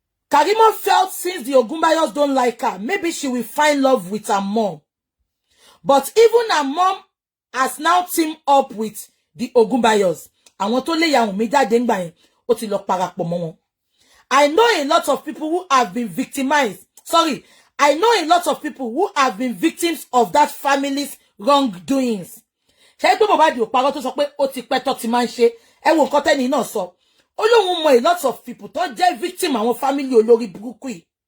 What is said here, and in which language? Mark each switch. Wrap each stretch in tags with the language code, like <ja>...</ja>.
<en>Karimoh felt since the Ogunbayos don't like her, maybe she will find love with her mom. But even her mom has now teamed up with the Ogunbayos.</en> <yo>Àwọn tó lè ya Wùnmí jáde ńgbà yẹn, ó ti lọ parapọ̀ mọ́ wọn.</yo> <en>I know a lot of people who have been victimized. Sorry, I know a lot of people who have been victims of that family's wrongdoings.</en> <yo>Ṣé pé Mohbad ò parọ́ tó sọ pé ó ti pẹ́ tó ti máa ń ṣe. Ẹ wo nǹkan tẹ́ni náà sọ. Ó lóun mọ</yo> <en>a lot of people</en> <yo>tó jẹ́ victim àwọn family olórí burúkú yìí.</yo>